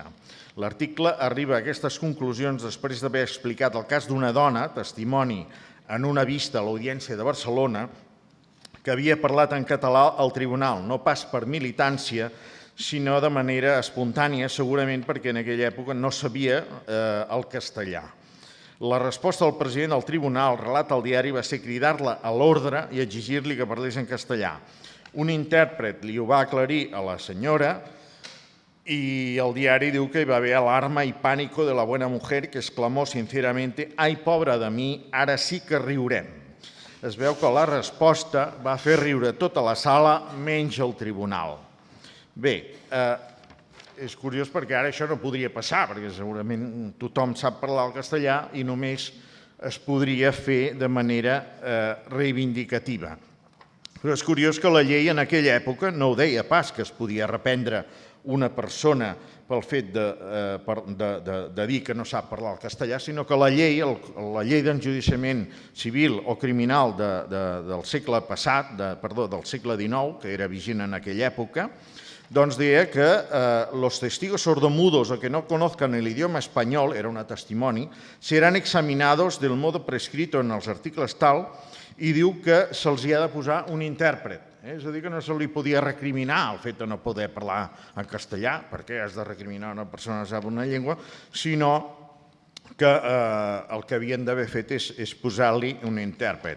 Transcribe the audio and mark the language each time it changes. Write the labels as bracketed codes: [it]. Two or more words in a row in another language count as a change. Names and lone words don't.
[ca] L'article arriba a aquestes conclusions després d'haver explicat el cas d'una dona, testimoni en una vista a l'Audiència de Barcelona, que havia parlat en català al tribunal, no pas per militància, sinó de manera espontània, segurament perquè en aquella època no sabia el castellà. La resposta del president del tribunal, relat al diari, va ser cridar-la a l'ordre i exigir-li que parlés en castellà. Un intèrpret li ho va aclarir a la senyora i el diari diu que hi va haver alarma i [es] pànico de la buena mujer que exclamó sinceramente [ca] «Ai, pobra de mi, ara sí que riurem». Es veu que la resposta va fer riure tota la sala menys el tribunal. Bé, és curiós perquè ara això no podria passar, perquè segurament tothom sap parlar el castellà i només es podria fer de manera reivindicativa. Però és curiós que la llei en aquella època no ho deia pas, que es podia reprendre una persona pel fet de dir que no sap parlar el castellà, sinó que la llei d'enjudiciament civil o criminal del segle passat, del segle XIX, que era vigent en aquella època, doncs deia que [es] los testigos sordomudos o que no conozcan el idioma español, [ca] era una testimoni, [es] seran examinados del modo prescrito [ca] en els articles tal, i diu que se'ls hi ha de posar un intèrpret. És a dir, que no se li podia recriminar el fet de no poder parlar en castellà, perquè has de recriminar una persona que sap una llengua, sinó que el que havien d'haver fet és posar-li un intèrpret.